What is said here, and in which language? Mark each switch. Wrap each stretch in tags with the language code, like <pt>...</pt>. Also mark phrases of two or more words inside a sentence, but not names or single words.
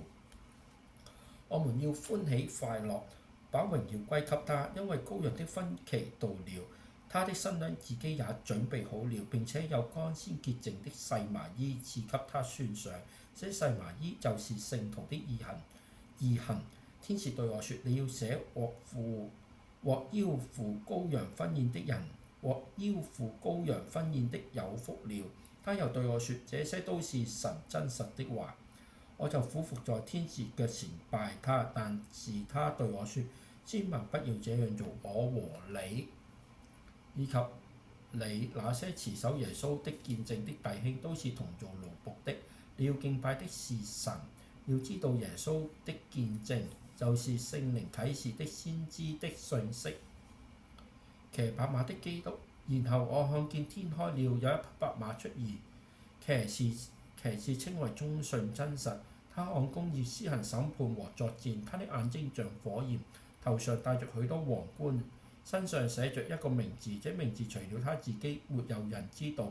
<zh>我們要歡喜快樂，把榮耀歸給他，因為羔羊的婚期到了，他的新娘自己也準備好了，並且有光鮮潔淨的細麻衣賜給他穿上。這細麻衣就是聖徒的義行。天使對我說：你要寫獲腰赴羔羊婚宴的人，獲腰赴羔羊婚宴的有福了。他又對我說：這些都是神真實的話。我就俯伏在天使腳前拜他，但是他對我說：千萬不要這樣做，我和你以及你那些持守耶穌的見證的弟兄都是同做奴僕的。你要敬拜的是神，要知道耶穌的見證就是聖靈啟示的先知的信息，騎白馬的基督。然後我看見天開了，有一匹白馬出現，騎士稱為忠信真實。他按公義施行審判和作戰，他的眼睛像火焰，頭上戴着許多皇冠，身上寫着一個名字，這名字除了他自己，沒有人知道。</zh>